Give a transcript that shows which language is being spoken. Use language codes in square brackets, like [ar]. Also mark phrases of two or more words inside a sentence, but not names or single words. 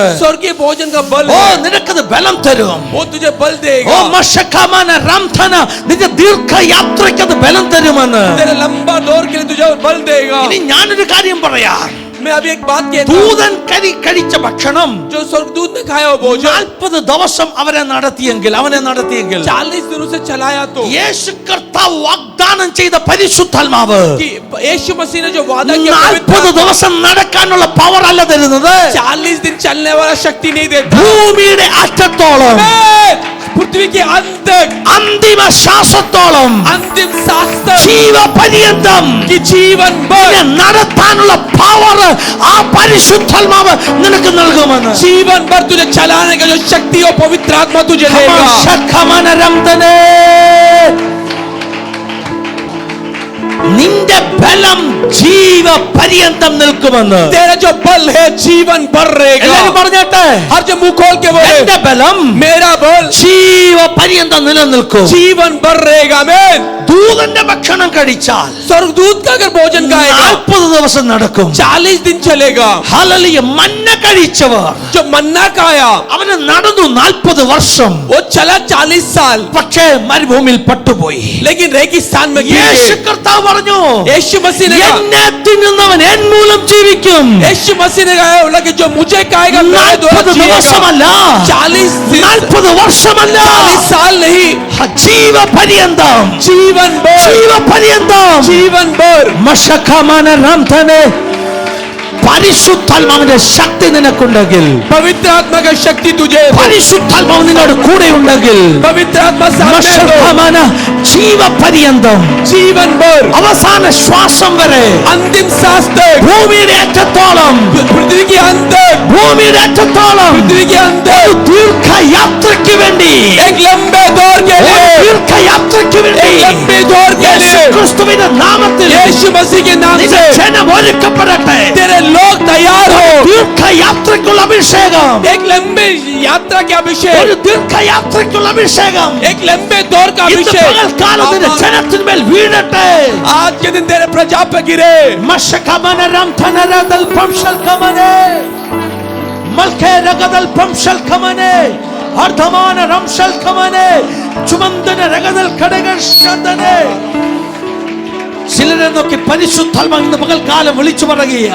[hi] स्वर्गीय भोजन का बल ഓ है. [ml] നിനക്കത് ബലം തരും. [hi] वो तुझे बल ഓ देगा. മശഖമന റംഥന [ml] നിന്റെ ദീർഘയാത്രയ്ക്ക് അത് ബലം തരുമെന്ന്. [hi] तेरे लंबा दौर के लिए तुझे बल देगा. [ml] ഇനി ഞാനൊരു കാര്യം പറയാം. [hi] मैं अभी एक बात कहता हूं. [ml] ദൂതൻ കഴിച്ച ഭക്ഷണം [hi] जो स्वर्गदूत ने खाया वो भोजन [ml] 40 ദിവസം അവനെ നടത്തിയെങ്കിൽ [hi] 40 दिनों से चलाया तो [ml] യേശു കർത്താവ് വാഗ്ദാനം ചെയ്ത പരിശുദ്ധാത്മാവ് [hi] कि यीशु मसीह ने जो वादा किया [ml] 40 ദിവസം നടക്കാനുള്ള പവർ അല്ല തരുന്നത്. [hi] 40 दिन चलने वाला शक्ति नहीं देता. [ml] ഭൂമിയുടെ അറ്റത്തോളം [hi] पृथ्वी के अंत तक [ml] അന്തിമ ശ്വാസത്തോളം [hi] अंतिम सांस तक [ml] ജീവപര്യന്തം [hi] कि जीवन भर [ml] നടത്താനുള്ള പവർ ആ പരിശുദ്ധാത്മാവ് നിനക്ക് നൽകുമെന്ന്. [hi] जीवन भर तुझे चलाने का जो शक्ति और पवित्र आत्मा तुझे देगा. [ml] ശഖമനരംതനേ. നിന്റെ ബലം ജീവപര്യന്തം നിൽക്കുമെന്ന്. [hi] तेरा जो बल है जीवन भर रहेगा. [ml] എല്ലാവരും പറഞ്ഞാട്ടെ, [hi] हर जो मुंह खोल के बोले [ml] എന്റെ ബലം [hi] मेरा बल [ml] ജീവപര്യന്തം നിലനിൽക്കും. [hi] जीवन भर रहेगा. आमीन. [ml] ദൂതന്റെ ഭക്ഷണം കഴിച്ചാൽ [hi] स्वर्गदूत का अगर भोजन खाएगा [ml] 40 ദിവസം നടക്കും. [hi] 40 दिन चलेगा. [ml] ഹല്ലേലൂയ. മന്ന കഴിച്ചവർ [hi] जो मन्ना खाया [ml] അവന് നടന്നു 40 വർഷം. [hi] वो चला 40 साल, [ml] പക്ഷേ മരുഭൂമിയിൽ പട്ടുപോയി. [hi] लेकिन रेगिस्तान में गिर [ml] യേശു [hi] गए. [ml] കർത്താവ് പറഞ്ഞു, [hi] यीशु मसीह ने कहा, [ml] എന്നെ തിന്നുന്നവൻ എൻ മൂലം ജീവിക്കും. [hi] यीशु मसीह ने कहा बोला कि जो मुझे खाएगा मेरे द्वारा [ml] 40 [hi] जिएगा. [ml] ദിവസമല്ല, [hi] 40 दिन [ml] 40 വർഷമല്ല, [hi] 40 साल नहीं, [ml] ജീവപര്യന്തം. [hi] जीवन भर [ml] ജീവപര്യന്തം. [hi] जीवन भर മശഖമന റംഥനേ. [ml] പരിശുദ്ധാത്മാവിന്റെ ശക്തി നിനക്കുണ്ടെങ്കിൽ, [hi] पवित्र आत्मा का शक्ति तुझे, [ml] പരിശുദ്ധാത്മാവ് നിന്നോട് കൂടെ ഉണ്ടെങ്കിൽ, [hi] पवित्र आत्मा साथ में हो. [ml] മശഖമന ജീവപര്യന്തം, [hi] जीवन भर [ml] അവസാന ശ്വാസം വരെ, [hi] अंतिम सांस तक, [ml] ഭൂമിയുടെ അറ്റത്തോളം, [hi] पृथ्वी के अंत तक, [ml] ഭൂമിയുടെ അറ്റത്തോളം [hi] पृथ्वी के अंत [ml] ഒരു [hi] तक [ml] ദീർഘയാത്രയ്ക്ക് വേണ്ടി, [hi] एक लंबे दौर के [ml] ഒരു [hi] लिए, [ml] ദീർഘയാത്രയ്ക്ക് വേണ്ടി [hi] एक लंबे दौर के [ml] യേശു [hi] लिए [ml] ക്രിസ്തുവിന്റെ നാമത്തിൽ [hi] यीशु मसीह के नाम [ml] നിന്റെ [hi] से [ml] ജനം ഒരുക്കപ്പെടട്ടെ. [hi] तेरे लोग तैयार हो. [ml] ദീർഘയാത്രയ്ക്കുള്ള അഭിഷേകം, [hi] एक लंबे यात्रा के [ml] ഒരു [hi] अभिषेक, [ml] ദീർഘയാത്രയ്ക്കുള്ള അഭിഷേകം [hi] एक लंबे दौर का [ml] ഇന്ന് [hi] अभिषेक [ml] പകൽക്കാലത്തിന്റെ ജനത്തിന്മേൽ വീഴട്ടെ. [hi] आज के दिन तेरे प्रजा पे गिरे. മശഖമന റംഥനരദൽ പംശൽഖമനെ മൽഖേ രഗദൽ പംശൽഖമനെ അർദ്ധമാന റംശൽഖമനെ ചുമന്തന രഗദൽ ഖഡഗശതനെ. [ml] ചിലരെ നോക്കി പരിശുദ്ധാത്മാവ് ഇന്ന് പകൽക്കാലം വിളിച്ചു പറയുക,